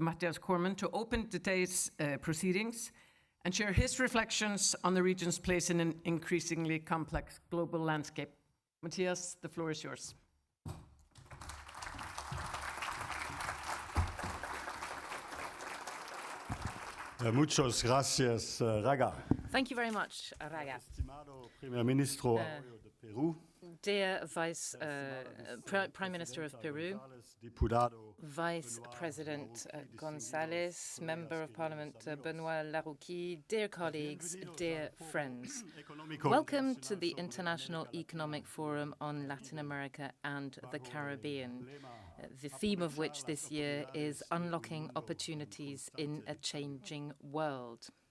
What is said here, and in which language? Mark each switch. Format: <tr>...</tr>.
<en>Mathias Cormann, to open today's proceedings and share his reflections on the region's place in an increasingly complex global landscape. Mathias, the floor is yours.</en> <es>Muchas gracias, Raga.</es> <en>Thank you very much, Raga.</en> <es>Estimado primer ministro de Peru.</es> <en>Dear Prime Minister of Peru, Vice President Gonzalez, Member of Parliament Benoit Larouki, dear colleagues, dear friends. Welcome to the International Economic Forum on Latin America and the Caribbean, the theme of which this year is Unlocking Opportunities in a Changing World.</en>